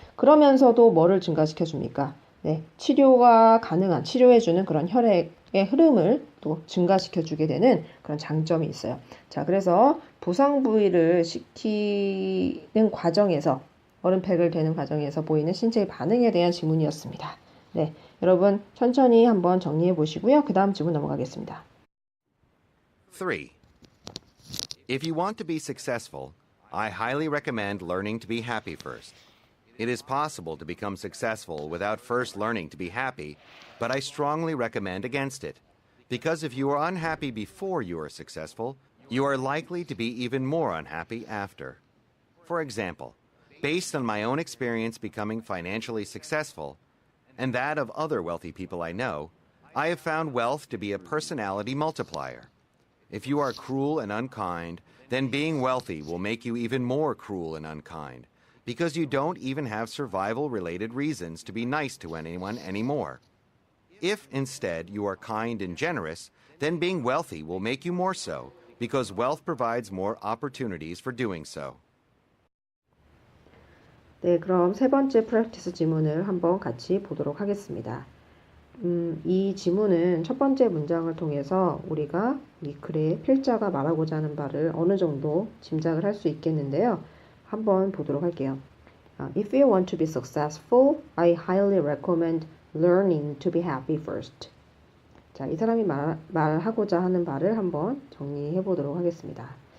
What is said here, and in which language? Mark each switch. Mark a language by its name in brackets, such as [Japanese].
[Korean] 그러면서도 뭐를 증가시켜 줍니까? 네, 치료가 가능한, 치료해주는 그런 혈액의 흐름을 또 증가시켜 주게 되는 그런 장점이 있어요. 자, 그래서 부상 부위를 시키는 과정에서, 얼음팩을 되는 과정에서 보이는 신체의 반응에 대한 지문이었습니다. 네, 여러분 천천히 한번 정리해 보시고요. 그 다음 지문 넘어가겠습니다. 3. [English] If you want to be successful, I highly recommend learning to be happy first. It is possible to become successful without first learning to be happy, but I strongly recommend against it. Because if you are unhappy before you are successful, you are likely to be even more unhappy after. For example, based on my own experience becoming financially successful, and that of other wealthy people I know, I have found wealth to be a personality multiplier. If you are cruel and unkind, then being wealthy will make you even more cruel and unkind, because you don't even have survival-related reasons to be nice to anyone anymore. If, instead, you are kind and generous, then being wealthy will make you more so, because wealth provides more opportunities for doing so. [Korean] 네, 그럼 세 번째 프랙티스 지문을 한번 같이 보도록 하겠습니다. 이 지문은 첫 번째 문장을 통해서 우리가 이 글의 필자가 말하고자 하는 바를 어느 정도 짐작을 할 수 있겠는데요. 한번 보도록 할게요. [English] If you want to be successful, I highly recommend learning to be happy first. [Korean] 자, 이 사람이 말하고자 하는 바를 한번 정리해 보도록 하겠습니다.